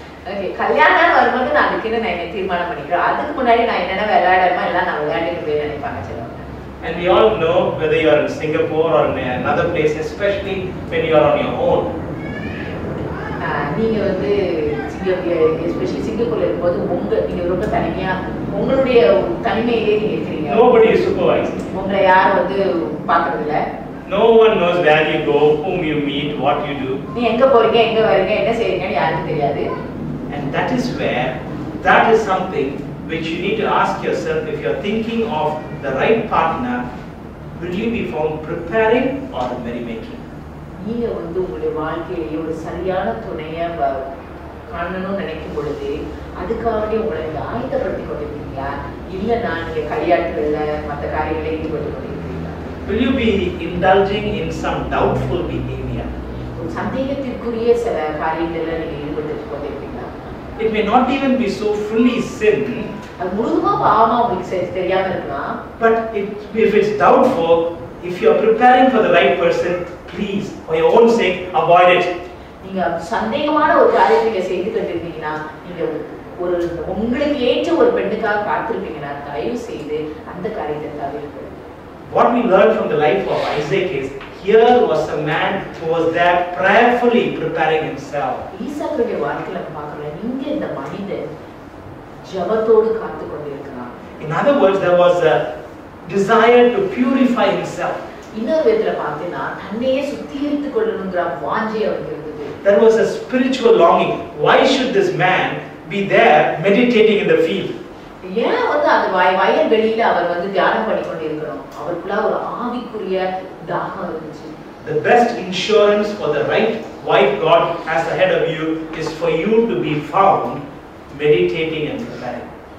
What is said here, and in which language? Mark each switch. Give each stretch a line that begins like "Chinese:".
Tamil: Okay, கல்யாணம் வரும்போது நான் அதுக்குன்னு நான் என்ன தீர்மானம் பண்ணிக்கிறேன். அதுக்கு முன்னாடி நான் என்னென்ன விளையாடணுமோ எல்லாம் நான் விளையாடிட்டு போய் நினைப்பாங்க சிலவங்க.
English: And we all know whether you are in Singapore or in another place, especially when you are on your own.
Tamil: நீங்க வந்து எஸ்பெஷலி சிங்கப்பூர்ல இருக்கும்போது நீங்க ரொம்ப தனிமையா உங்களுடைய தனிமையிலே நீங்க இருக்கீங்க.
English: Nobody is supervising.
Tamil: உங்களை யாரும் பார்க்கறது இல்ல.
English: No one knows where you go, whom you meet, what you do.
Tamil: நீ எங்க போறீங்க, எங்க வரீங்க, என்ன செய்றீங்கன்னு யாருக்கும் தெரியாது.
English: And that is where, that is something which you need to ask yourself. If you are thinking of the right partner, will you be found preparing or merrymaking?
Tamil: நீங்க உங்களுடைய வாழ்க்கையிலேயே ஒரு சரியான துணையை காணணும்னு நினைக்கும் பொழுது அதுக்காக உங்களை ஆயத்தப்படுத்திக் கொண்டிருக்கீங்களா, இல்லைன்னா நீங்க களியாட்டுல மற்ற காரியங்களை ஈடுபட்டு கொண்டிருக்கீங்களா?
English: Will you be indulging in some doubtful behavior?
Tamil: ஒரு சந்தேகத்திற்குரிய சில காரியங்கள்ல நீங்க ஈடுபட்டு கொண்டிருக்கீங்களா?
English: It may not even be so fully sin,
Tamil: அது முழுதுமா பாவமா உங்களுக்கு தெரியாம இருக்கலாம்.
English: but if it's doubtful, if you are preparing for the right person, please, for your own sake, avoid it.
Tamil: நீங்க சந்தேகமான ஒரு காரியத்தை நீங்க செய்து கொண்டிருக்கீங்கன்னா, நீங்க ஒரு உங்களுக்கு ஏற்ற ஒரு பெண்ணுக்காக காத்திருப்பீங்கன்னா தயவு செய்து அந்த காரியத்தை தவிர்க்க.
English: What we learned from the life of Isaac is, here was a man who was there prayerfully preparing himself.
Tamil: ஈசாக்குடைய வாழ்க்கையில பார்க்கிறோம், இங்க இந்த மனிதன் ஜெபத்தோடு காத்து கொண்டிருக்கிறான்.
English: In other words, there was a desire to purify himself.
Tamil: இன்னொரு விதத்துல பார்த்தீங்கன்னா தன்னையே சுத்திகரித்துக் கொள்ளணுங்கிற வாஞ்சை அவருக்கு இருந்தது.
English: There was a spiritual longing. Why should this man be there meditating in the field?
Tamil: ஏன் அந்த வயல் வெளியில அவர் தியானம் பண்ணி கொண்டிருக்கணும்? அவருக்குள்ள ஒரு ஆவிக்குரிய தாகம் இருந்துச்சு.
English: The best insurance for the right wife God has ahead of you is for you to be found meditating and preparing.